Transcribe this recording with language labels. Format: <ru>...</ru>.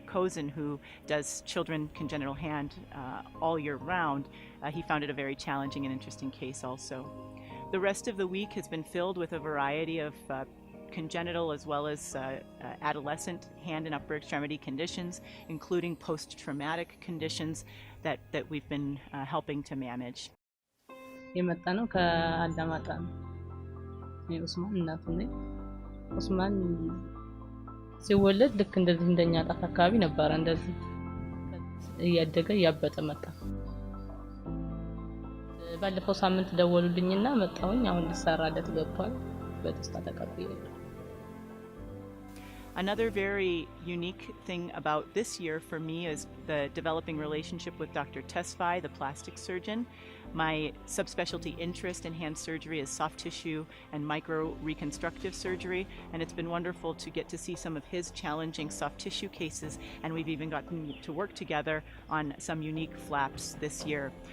<en>Kozin, who does children congenital hand all year round, he found it a very challenging and interesting case also. The rest of the week has been filled with a variety of congenital as well as adolescent hand and upper extremity conditions, including post-traumatic conditions that we've been helping to manage.</en> <am>የመጣነው ከአዳማጣ ነው። ኡስማን እናቱ ነኝ። ኡስማን ሲወለድ ልክ እንደዚህ እንደኛ ጣት አካባቢ ነበር፣ እንደዚህ እያደገ ያበጠ መጣ። ባለፈው ሳምንት ደወሉልኝና መጣሁኝ አሁን ሊሰራለት ገብቷል በደስታ ተቀብያለሁ።</am> <en>Another very unique thing about this year for me is the developing relationship with Dr. Tesfaye, the plastic surgeon. My subspecialty interest in hand surgery is soft tissue and micro reconstructive surgery, and it's been wonderful to get to see some of his challenging soft tissue cases, and we've even gotten to work together on some unique flaps this year.</en>